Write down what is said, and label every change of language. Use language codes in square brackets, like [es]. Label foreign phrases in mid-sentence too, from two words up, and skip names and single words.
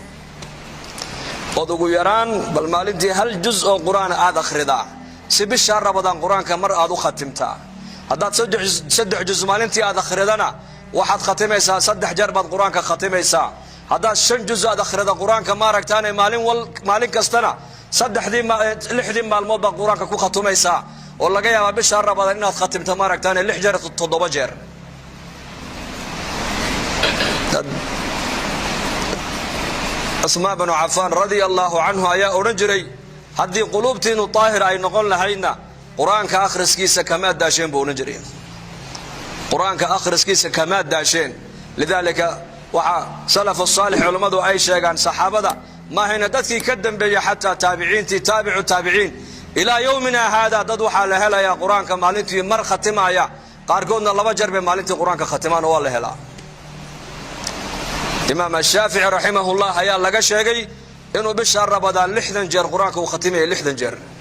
[so] ood ugu yaraan bal maalintii hal juz oo qur-aan aad akhridaa si bisha ramadaan qur-aanka mar aad u khatimtaa haddaad saddex juz maalintii aad akhridana waxaad khatimaysaa 3 jeer baad qur-aanka khatimaysaa haddaad 5 juz aad akhrida qur-aanka maaragtaane maalin kastana 6 maalmood baad qur-aanka ku khatumaysaa oo laga yaabaa bisha ramadaan inaad khatimto maaragtaane 6 jeer 7 jeer Asmaa bin Affan [ar] رضي الله عنه [so] ayaa oran jiray haddii quluubtiinu taahir ay noqon lahayna qur-aanka akhriskiisa kama daasheen buu oran jiray qur-aanka akhriskiisa kama daasheen lidaalika waxa [ar] السلف الصالح [so] culimadu ay sheegaan saxaabada ma hayna dadkii ka dambeeyay hatta taabiciintii taabicu taabiciin [ar] إلى يومنا هذا [so] dad waxaa la helayaa qur-aanka maalintii mar khatimaaya qaarkoodna 2 jeer bay maalintii qur-aanka khatimaan oo waa la helaa imaam ashaafici raximahullah ayaa laga sheegay inuu bisha rabadaan 60 jeer qur-aanka uu khatimayo 60 jeer